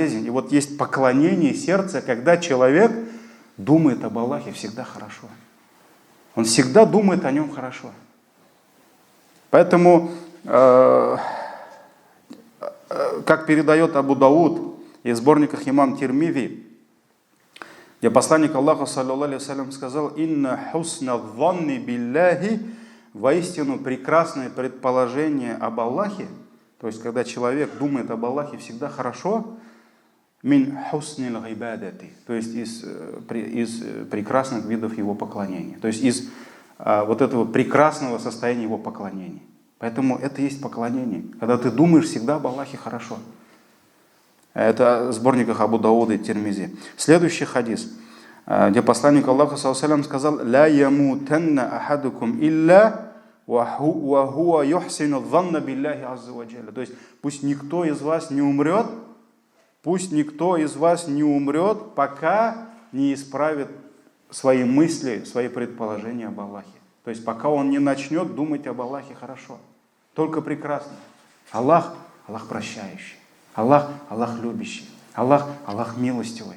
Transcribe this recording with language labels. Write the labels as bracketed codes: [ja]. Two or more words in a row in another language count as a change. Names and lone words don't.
[ru] И вот есть поклонение сердца, когда человек думает об Аллахе всегда хорошо. Он всегда думает о нем хорошо. Поэтому, как передает Абу Дауд из сборниках имам Тирмизи, где посланник Аллаха, саллаллаху [ar] عليه وسلم, [ru] сказал: [ar] «إن حسن الظن بالله», [ru] воистину прекрасное предположение об Аллахе, то есть когда человек думает об Аллахе всегда хорошо, [ar] من حسن العبادة, [ru] то есть из прекрасных видов его поклонения, то есть из вот этого прекрасного состояния его поклонения. Поэтому это есть поклонение, когда ты думаешь всегда об Аллахе хорошо. Это в сборниках Абу Дауда и Тирмизи. Следующий хадис, где посланник Аллаха, [ar] صلى الله عليه وسلم, [ru] сказал: [ar] «لا يموتن أحدكم إلا وهو يحسن الظن بالله عز وجل». [ru] То есть пусть никто из вас не умрет, пока не исправит свои мысли, свои предположения об Аллахе. То есть пока он не начнет думать об Аллахе хорошо, только прекрасно. Аллах прощающий, Аллах любящий, Аллах милостивый.